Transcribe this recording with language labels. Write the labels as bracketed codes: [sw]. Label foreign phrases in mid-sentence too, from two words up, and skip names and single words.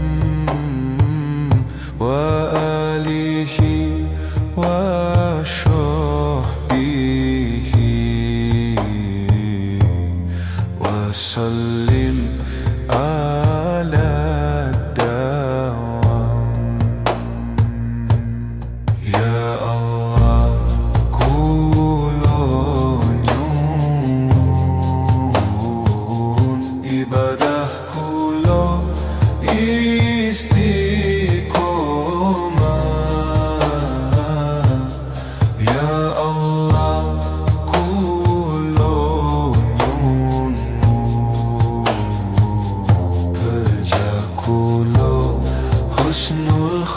[ar] wa alihi wa sahbihi wa sallim ala dawam Ya Allah [jv] kulo nyun ibadah kulo istiqomah Ya Allah kulo nyun Pejah kulo husnul